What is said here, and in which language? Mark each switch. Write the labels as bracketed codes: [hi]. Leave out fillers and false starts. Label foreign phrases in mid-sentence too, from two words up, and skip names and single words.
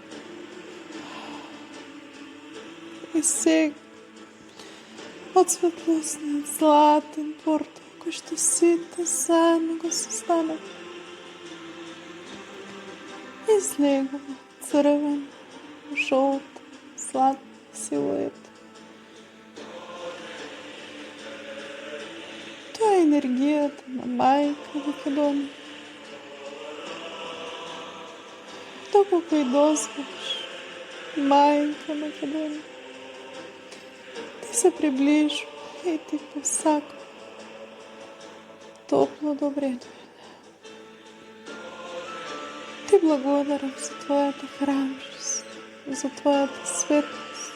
[mk] И сега од светлосниот златен портал кој што сите заедно го состанавме, излегува црвен, жолта, златна силуета. Тоа е енергијата на мајка Македонија. доколко и дозволиш, Майка Македония. Ти се приближи и ти посаква топло добре. Ти благодарам за Твоята храброст, за Твоята светлост.